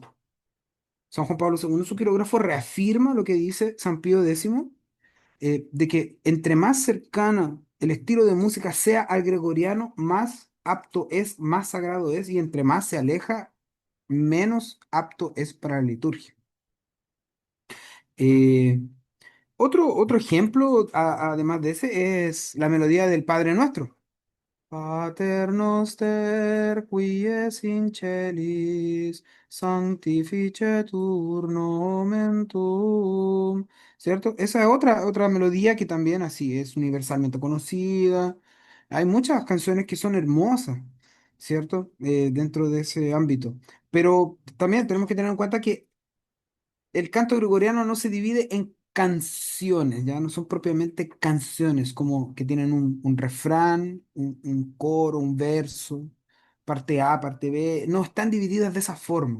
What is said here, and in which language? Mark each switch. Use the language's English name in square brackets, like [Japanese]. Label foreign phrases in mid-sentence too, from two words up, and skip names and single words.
[Spanish] San Juan Pablo II en su quirógrafo reafirma lo que dice San Pío X, de que entre más cercano el estilo de música sea al gregoriano, más apto es, más sagrado es, y entre más se aleja, menos apto es para la liturgia. Eh, otro ejemplo, además de ese, es la melodía del Padre Nuestro. [Latin] Pater noster, qui es in celis, sanctificetur nomen tuum. [Spanish] ¿Cierto? Esa es otra melodía que también así es universalmente conocida. Hay muchas canciones que son hermosas, ¿cierto? Dentro de ese ámbito. Pero también tenemos que tener en cuenta que el canto gregoriano no se divide en canciones, ya no son propiamente canciones, como que tienen un refrán, un coro, un verso, parte A, parte B, no están divididas de esa forma.